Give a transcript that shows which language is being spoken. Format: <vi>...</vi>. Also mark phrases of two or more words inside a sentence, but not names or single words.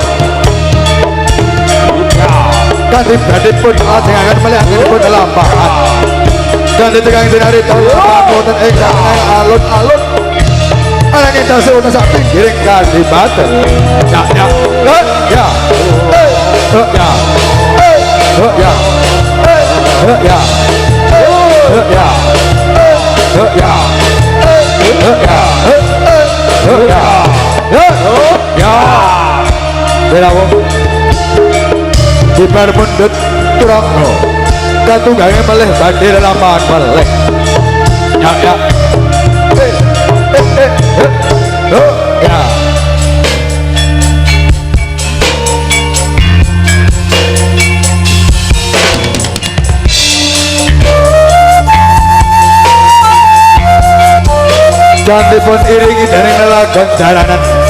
<jv>kanthi badhipun lajengaken malih anggenipun lelampahan kanthi tegang dinarita wonten ingkang alun-alun ananging tasih wonten sak pinggiring kadipaten ya ya ya ya ya ya ya ya Berawo Dibar mundut turangga katunggange melih badhe lelampahan melih ya ya ya Jantipun iringi dening lelagon jaranan</jv>